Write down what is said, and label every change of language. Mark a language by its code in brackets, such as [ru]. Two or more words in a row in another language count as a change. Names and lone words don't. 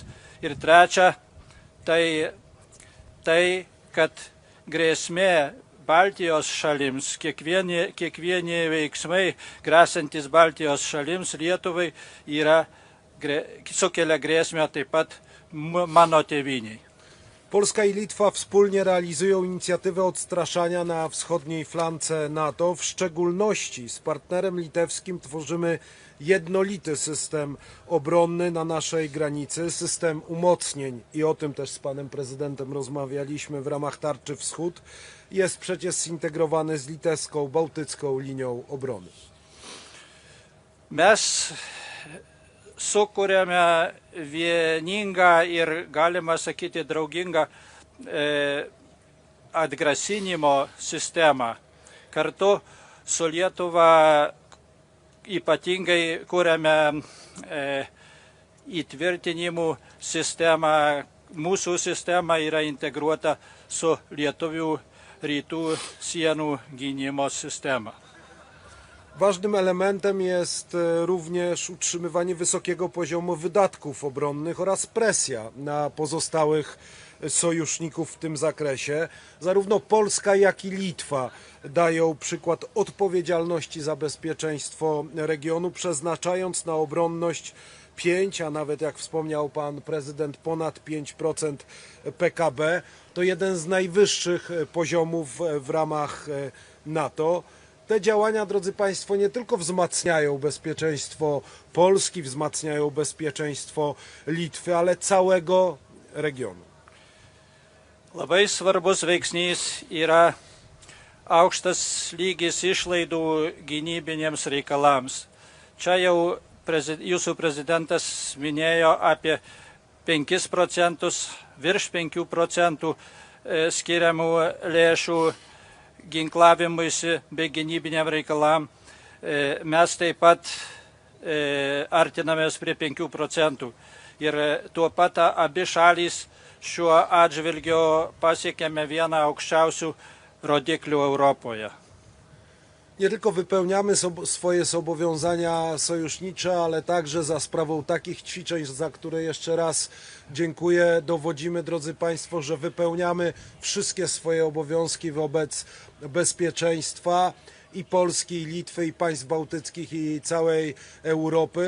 [lt] Ir trečia, tai kad grėsmė Baltijos šalims, kiekvieni veiksmai grėsantis Baltijos šalims, Lietuvai, sukelia grėsmę taip pat mano tėvyniai. [pl] Polska i Litwa wspólnie realizują inicjatywę odstraszania na wschodniej flance NATO. W szczególności z partnerem litewskim tworzymy jednolity system obronny na naszej granicy, system umocnień i o tym też z panem prezydentem rozmawialiśmy w ramach Tarczy Wschód. Jest przecież zintegrowany z litewską, bałtycką linią obrony. [lt] Mes sukūrėme vieningą ir, galima sakyti, draugingą atgrasinimo sistemą. Kartu su Lietuva ypatingai kūrėme įtvirtinimų sistemą. Mūsų sistema yra integruota su Lietuvių rytų sienų gynimo sistema. [pl] Ważnym elementem jest również utrzymywanie wysokiego poziomu wydatków obronnych oraz presja na pozostałych sojuszników w tym zakresie. Zarówno Polska, jak i Litwa dają przykład odpowiedzialności za bezpieczeństwo regionu, przeznaczając na obronność 5, a nawet jak wspomniał pan prezydent, ponad 5% PKB. To jeden z najwyższych poziomów w ramach NATO. Te działania, drodzy Państwo, nie tylko wzmacniają bezpieczeństwo Polski, wzmacniają bezpieczeństwo Litwy, ale całego regionu. [lt] Labai svarbus veiksnys yra aukštas lygis išlaidų gynybinėms reikalams. Čia jau jūsų prezidentas minėjo apie 5%, virš 5% skiriamų lėšų ginklavimuisi bei gynybiniam reikalam. Mes taip pat artinamės prie 5%. Ir tuo pat abi šalys šiuo atžvilgiu pasiekėme vieną aukščiausių rodiklių Europoje. [pl] Nie tylko wypełniamy swoje zobowiązania sojusznicze, ale także za sprawą takich ćwiczeń, za które jeszcze raz dziękuję, dowodzimy, drodzy Państwo, że wypełniamy wszystkie swoje obowiązki wobec bezpieczeństwa i Polski, i Litwy, i państw bałtyckich, i całej Europy.